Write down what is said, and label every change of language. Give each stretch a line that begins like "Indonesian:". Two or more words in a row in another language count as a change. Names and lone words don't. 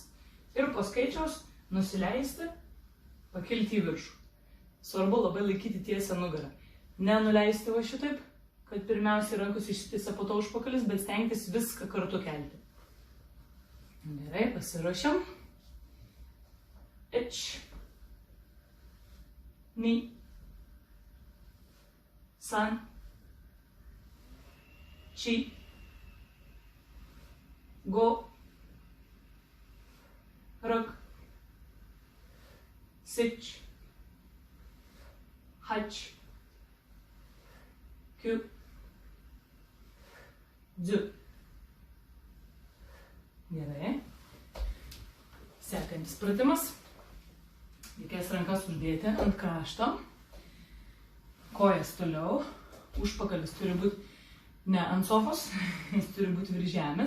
Lithuanian: Ir po skaičiaus nusileisti, pakilti į viršų. Svarbu labai laikyti tiesią nugarą. Nenuleisti va šitaip, kad pirmiausiai rankos išsitiesia, po to užpakalis, bet stengtis viską kartu kelti. Gerai, pasiruošiam.
Japanese: Ich. Ni. San. Chi. Go. Rag, sich, hach, kyu, dzu.
Lithuanian: Gerai. Sekantis pratimas. Reikės rankas uždėti ant krašto. Kojas toliau. Užpakalis turi būti ne ant sofos, jis turi būti virš žemės.